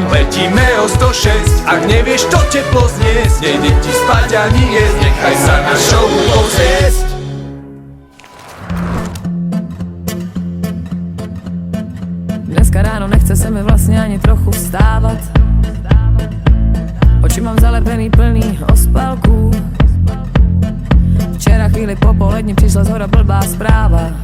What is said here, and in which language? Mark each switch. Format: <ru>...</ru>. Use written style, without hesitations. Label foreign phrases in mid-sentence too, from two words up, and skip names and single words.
<sk>Letíme o 106, ak nevieš to teplo zniesť, nejde ti spať ani jesť, nechaj sa na show pozrieť.</sk> <cs>Dneska ráno nechce se mi vlastně ani trochu vstávat. Oči mám zalepený plný ospalků. Včera chvíli po poledni přišla zhora blbá zpráva.</cs>